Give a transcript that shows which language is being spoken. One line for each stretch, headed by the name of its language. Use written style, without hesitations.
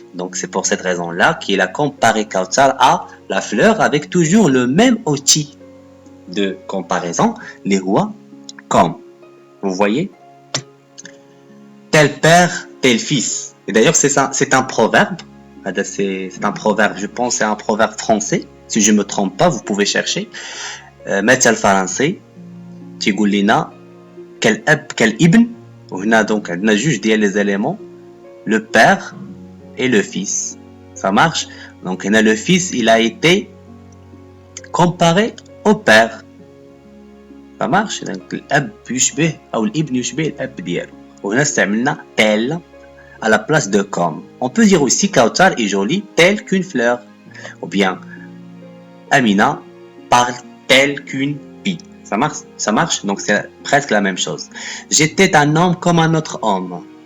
French: Donc, c'est pour cette raison-là qu'il a comparé Kautar à la fleur avec toujours le même outil de comparaison, les rois comme. Vous voyez? Tel père, tel fils. Et d'ailleurs, c'est un proverbe. C'est un proverbe, je pense, c'est un proverbe français. Si je ne me trompe pas, vous pouvez chercher.
Arabic: مثل فرنسي تيقول لنا كالأب كالابن. وهنا
French: donc
Arabic: عندنا جوج ديال
French: les éléments, le père et le fils. Ça marche? Donc
Arabic: هنا
French: le fils, il a été comparé au père. Ça marche? Donc
Arabic: الأب يشبه أو الابن يشبه الأب ديالو. وهنا استعملنا
French: tel à la place de comme. On peut dire aussi Kautar est jolie telle qu'une fleur. Ou bien Amina parle telle qu'une pie. Ça marche, donc c'est presque la même chose. J'étais un homme comme un autre homme.